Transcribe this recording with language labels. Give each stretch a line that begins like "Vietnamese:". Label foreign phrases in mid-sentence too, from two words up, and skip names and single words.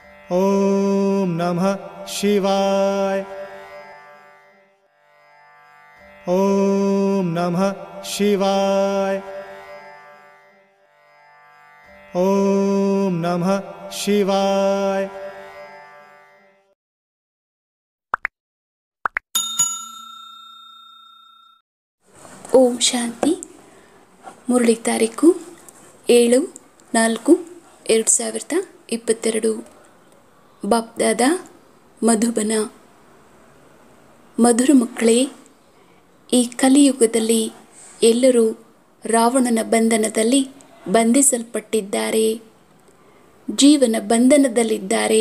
Sanskrit: ಓಂ ನಮಃ ಶಿವಾಯ. ಓಂ ನಮಃ ಶಿವಾಯ. ಓಂ ನಮಃ ಶಿವಾಯ. ಓಂ ಶಾಂತಿ.
Kannada: ಮುರಳಿ ತಾರೀಕು 7/4/2022. ಬಾಪ್ದಾದ ಮಧುಬನ. ಮಧುರ ಮಕ್ಕಳೇ, ಈ ಕಲಿಯುಗದಲ್ಲಿ ಎಲ್ಲರೂ ರಾವಣನ ಬಂಧನದಲ್ಲಿ ಬಂಧಿಸಲ್ಪಟ್ಟಿದ್ದಾರೆ, ಜೀವನ ಬಂಧನದಲ್ಲಿದ್ದಾರೆ.